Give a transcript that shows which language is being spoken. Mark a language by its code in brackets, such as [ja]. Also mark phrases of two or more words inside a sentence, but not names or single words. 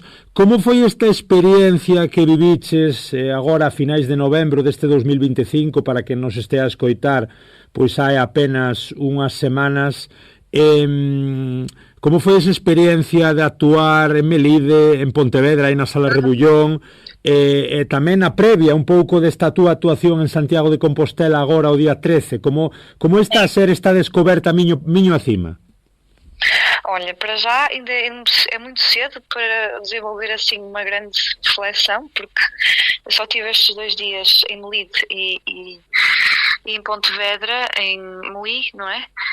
[gl] Como foi esta experiencia que viviches agora a finais de novembro deste 2025, para que nos estea a escoitar pois hai apenas unhas semanas? Como foi esa experiencia de actuar en Melide, en Pontevedra, aí na Sala Rebullón, e tamén a previa un pouco desta túa actuación en Santiago de Compostela agora o día 13? Como está a ser esta descoberta miño acima? [pt] Olha, para já ainda é muito cedo para desenvolver assim uma grande reflexão, porque eu só tive estes 2 dias em Melide e em Pontevedra, em Moí, não é?